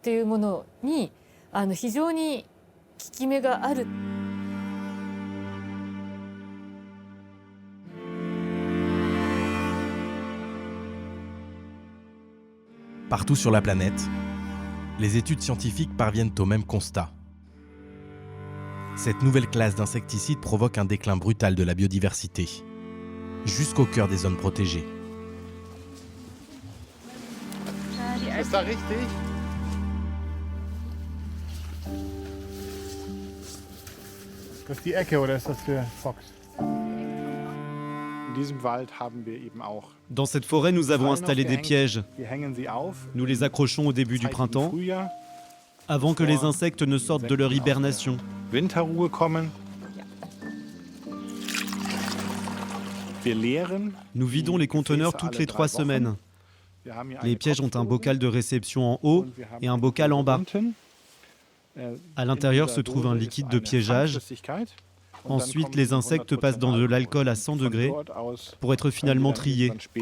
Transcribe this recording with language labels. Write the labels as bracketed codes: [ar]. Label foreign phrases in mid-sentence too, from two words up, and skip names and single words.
[fr] Partout sur la planète, les études scientifiques parviennent au même constat. Cette nouvelle classe d'insecticides provoque un déclin brutal de la biodiversité, jusqu'au cœur des zones protégées. [de] Ist das richtig? Das ist die Ecke oder ist das für Fox? In diesem Wald haben wir eben auch. [fr] Dans cette forêt, nous avons installé des pièges. [de] Wir hängen sie auf. [fr] Nous les accrochons au début du printemps, avant que les insectes ne sortent de leur hibernation. [de] Winterruhe kommen. Wir leeren. [fr] Nous vidons les conteneurs toutes les 3 semaines. Les pièges ont un bocal de réception en haut et un bocal en bas. À l'intérieur se trouve un liquide de piégeage. Ensuite, les insectes passent dans de l'alcool à 100 degrés pour être finalement triés.